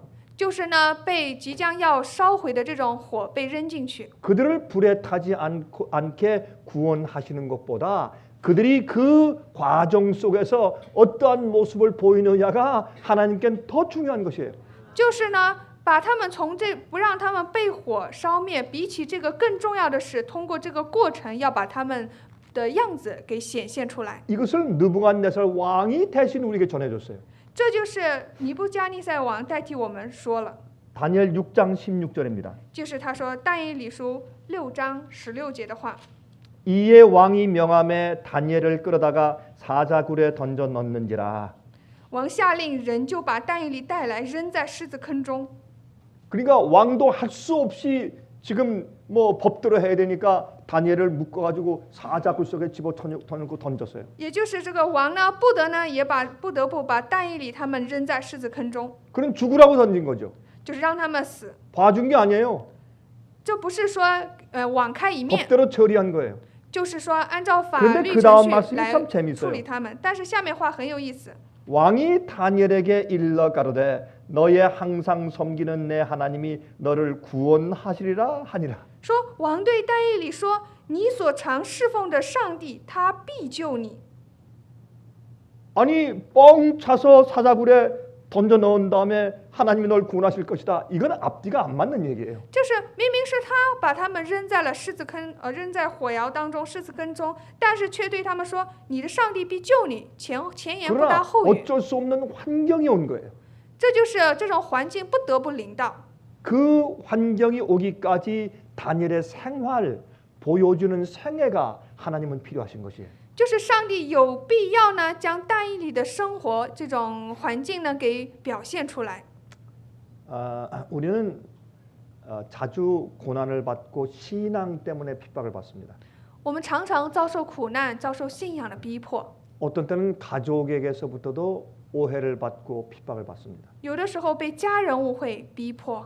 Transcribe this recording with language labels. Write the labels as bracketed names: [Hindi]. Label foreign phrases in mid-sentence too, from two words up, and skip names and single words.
[Chinese] 就是呢被即将要烧毁的这种火被扔进去。 [Korean] 그들을 불에 타지 않게 구원하시는 것보다 그들이 그 과정 속에서 어떠한 모습을 보이느냐가 하나님께는 더 중요한 것이에요. [Chinese] 就是呢，把他们不让他们被火烧灭，比起这个更重要的是，通过这个过程要把他们的样子给显现出来。 [Korean] 이것을 느부갓네살 왕이 대신 우리에게 전해줬어요. [Chinese] 这就是尼布加尼撒王代替我们说了， [Korean] 다니엘 6장 16절입니다. [Chinese] 就是他说但以理书6章16节的话。 [Korean] 이에 왕이 명함에 다니엘을 끌어다가 사자굴에 던져 넣는지라. [Chinese] 王下令人就把但以理带来扔在狮子坑中。 [Korean] 그러니까 왕도 할 수 없이 지금 뭐 법대로 해야 되니까 다니엘을 묶어가지고 사자굴 속에 집어넣고 던졌어요. [Chinese] 也就是这个王呢，不得不把但以理他们扔在狮子坑中， [Korean] 그럼 죽으라고 던진 거죠. [Chinese] 就是让他们死。 [Korean] 봐준 게 아니에요. [Chinese] 这不是说网开一面， [Korean] 법대로 처리한 거예요. [Chinese] 就是说按照法 [Korean] 그런데 [Chinese] 律 [Korean] 그 다음 [Chinese] 程序 [Korean] 말씀이 [Chinese] 来 [Korean] 참 [Chinese] 处 [Korean] 재밌어요. [Chinese] 理他们。但是下面话很有意思， [Korean] 왕이 다니엘에게 일러 가로되 너의 항상 섬기는 내 하나님이 너를 구원하시리라 하니라. [Chinese] 说王对但以理说：“你所常侍奉的上帝，他必救你。” [Korean] 아니 뻥 차서 사자굴에 던져 넣은 다음에 하나님이 널 구원하실 것이다. 이건 앞뒤가 안 맞는 얘기예요. [Chinese] 就是明明是他把他们扔在了狮子坑，扔在火窑当中，狮子坑中，但是却对他们说：“你的上帝必救你。” 前言不搭 [Korean] 그러나 [Chinese] 后语， [Korean] 어쩔 수 없는 환경이 온 거예요. [Chinese] 这就是这种环境不得不临到。 [Korean] 그 환경이 오기까지 다니엘의 생활 보여주는 생애가 하나님은 필요하신 것이에요. [Chinese] 就是上帝有必要呢，将但以理的生活这种环境呢给表现出来。 [Korean] 우리는 자주 고난을 받고 신앙 때문에 핍박을 받습니다. [Chinese] 我们常常遭受苦难，遭受信仰的逼迫。 [Korean] 어떤 때는 가족에게서부터도 오해를 받고 핍박을 받습니다. [Chinese] 有的时候被家人误会逼迫，